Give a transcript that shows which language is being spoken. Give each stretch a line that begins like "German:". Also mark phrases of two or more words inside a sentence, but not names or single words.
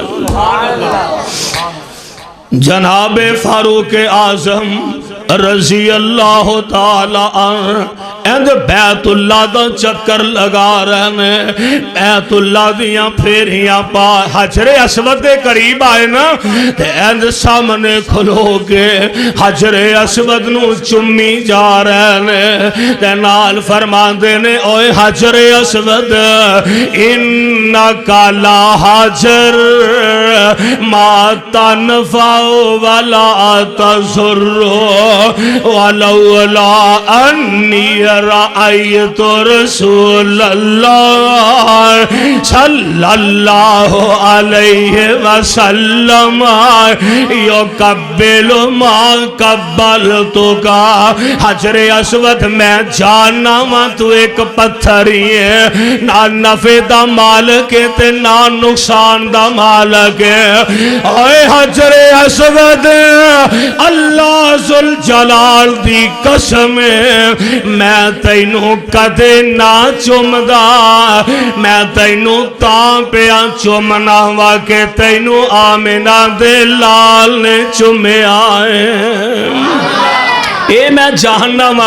Punjabi: جناب فاروق اعظم
Arabic: رضی اللہ تعالی عنہ
Punjabi: اند بیت اللہ دا چکر لگا رہنے بیت اللہ دیاں پھیریاں پا حجر اسود دے قریب آئے نا تے اند سامنے کھلو کے حجر اسود نو چمی جا رہنے تے نال فرمان دینے اوے حجر اسود
Arabic: انکا لا حجر ما تنفعو ولا تضرو ولولا انی رأیت رسول اللہ صلی اللہ علیہ وسلم یقبل ما قبلتکا
Punjabi: حجر اسود میں جانا ماں تو ایک پتھری ہے نہ نفع دا مالک ہے تے نہ نقصان دا مالک ہے اے حجر اسود اللہ ذوالجلال جلال دی قسم میں تینوں کدے نہ چمدا میں تینوں تاں پیا چمنا واں کہ تینوں آمنہ دے لال نے چمیا اے میں جاننا واں